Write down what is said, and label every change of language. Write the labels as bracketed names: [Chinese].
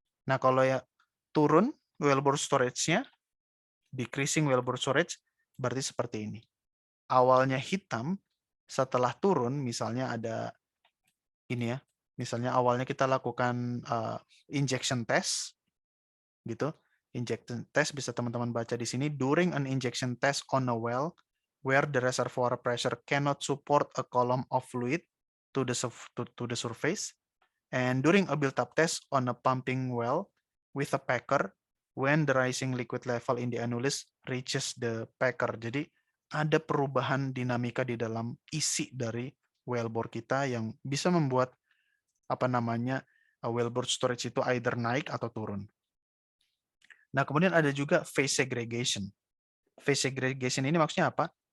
[Indonesian] Nah, kalau ya turun wellbore storage-nya, [English] decreasing wellbore storage, [Indonesian] berarti seperti ini. Awalnya hitam, setelah turun, misalnya ada ini ya, misalnya awalnya kita lakukan injection test, gitu. Injection test bisa teman-teman baca di sini. [English] During an injection test on a well, where the reservoir pressure cannot support a column of fluid to the surface, and during a built-up test on a pumping well with a packer, when the rising liquid level in the annulus reaches the packer. [Indonesian] Jadi ada perubahan dinamika di dalam isi dari wellbore kita yang bisa membuat apa namanya wellbore storage itu either naik atau turun. Nah, kemudian ada juga phase segregation. Phase segregation ini maksudnya apa?